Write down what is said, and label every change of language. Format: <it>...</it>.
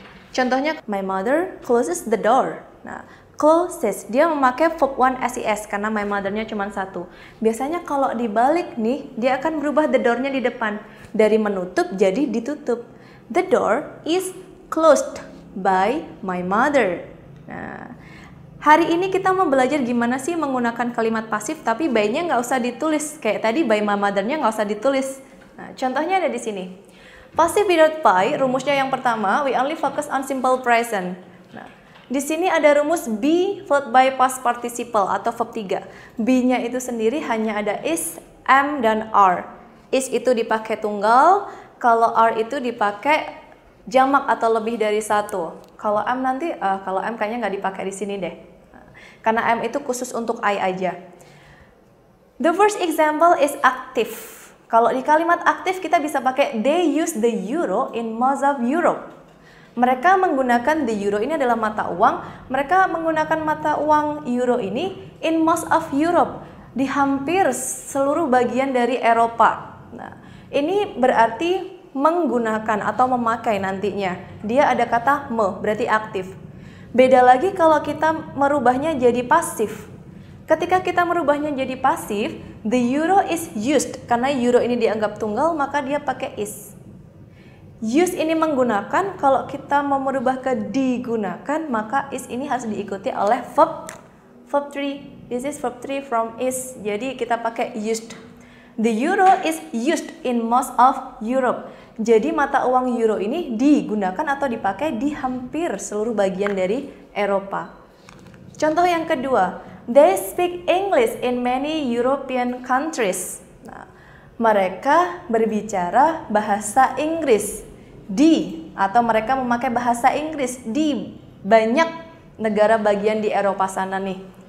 <en>Contohnya, my mother closes the door.</en> <id>Nah, closes, dia memakai verb 1 SES karena my mother-nya cuma satu. Biasanya kalau dibalik nih, dia akan berubah the door-nya di depan. Dari menutup jadi ditutup.</id> <en>The door is closed by my mother.</en> <id>Nah, hari ini kita mau belajar gimana sih menggunakan kalimat pasif tapi by-nya nggak usah ditulis. Kayak tadi by my mother-nya nggak usah ditulis. Nah, contohnya ada di sini.</id> <en>Passive without by,</en> <id>rumusnya yang pertama,</id> <en>we only focus on simple present.</en> <id>Nah, di sini ada rumus be followed by past participle atau verb 3. Be-nya itu sendiri hanya ada is, am, dan are. Is itu dipakai tunggal, kalau are itu dipakai jamak atau lebih dari satu. Kalau am nanti, kalau am kayaknya nggak dipakai di sini deh. Karena am itu khusus untuk I aja.</id> <en>The first example is active.</en> <id>Kalau di kalimat aktif kita bisa pakai</id> <en>they use the euro in most of Europe.</en> <id>Mereka menggunakan the euro, ini adalah mata uang. Mereka menggunakan mata uang euro ini</id> <en>in most of Europe.</en> <id>Di hampir seluruh bagian dari Eropa. Nah, ini berarti menggunakan atau memakai nantinya. Dia ada kata berarti aktif. Beda lagi kalau kita merubahnya jadi pasif. Ketika kita merubahnya jadi pasif,</id> <en>the euro is used.</en> <id>Karena euro ini dianggap tunggal, maka dia pakai is. Use ini menggunakan, kalau kita mau merubah ke digunakan, maka is ini harus diikuti oleh verb 3.</id> <en>This is verb 3 from is.</en> <id>Jadi kita pakai</id> <en>used. The euro is used in most of Europe.</en> <id>Jadi mata uang euro ini digunakan atau dipakai di hampir seluruh bagian dari Eropa. Contoh yang kedua,</id> <en>they speak English in many European countries.</en> <id>Nah, mereka berbicara bahasa Inggris atau mereka memakai bahasa Inggris di banyak negara bagian di Eropa sana nih.</id>